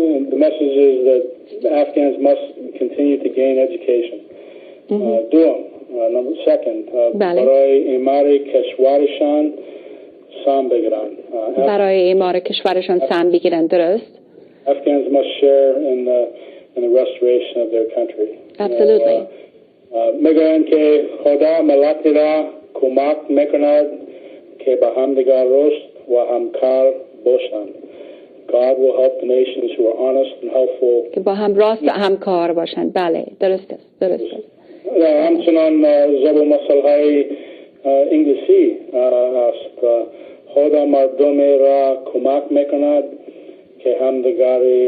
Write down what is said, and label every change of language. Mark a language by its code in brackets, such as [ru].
[en] The message is that Afghans must continue to gain education. [fa] دوم، second, برای اعمار کشورشان سهم بگیرن. برای اعمار کشورشان سهم بگیرن، درست. [en] Afghans must share in the restoration of their country. Absolutely. [fa] میگن که خدا ملت را کمک میکند که به همدیگر رشد و همکار باشند. [en] God will help the nations who are honest and helpful. [fa] که با هم راست و همکار باشند. بله، درست است. درست است. همچنان زبان مسائل انگلیسی است. خدا مردم را کمک میکند که همدیگر